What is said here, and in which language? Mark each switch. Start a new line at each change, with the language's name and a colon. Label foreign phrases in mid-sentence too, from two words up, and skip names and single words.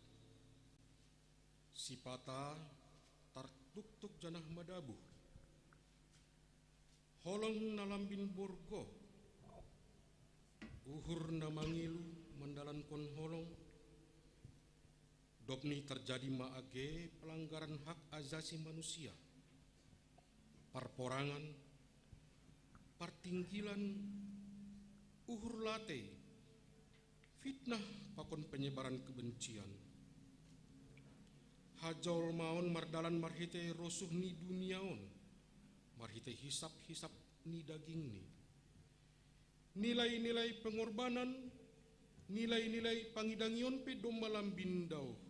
Batak Simalungun: Sipata tartuktuk janah madabu, holong nalambin borgo, uhur na mangilu mandalan kon holong.
Indonesian: Dobni terjadi maage pelanggaran hak asasi manusia,
Batak Simalungun: parporangan, partinggilan, uhur late, fitnah pakon
Indonesian: penyebaran kebencian.
Batak Simalungun: Hajol maon mardalan marhite rosuh ni duniaon, marhite hisap-hisap ni daging ni.
Indonesian: Nilai-nilai pengorbanan,
Batak Simalungun: nilai-nilai pangidangion pe domba lambindau.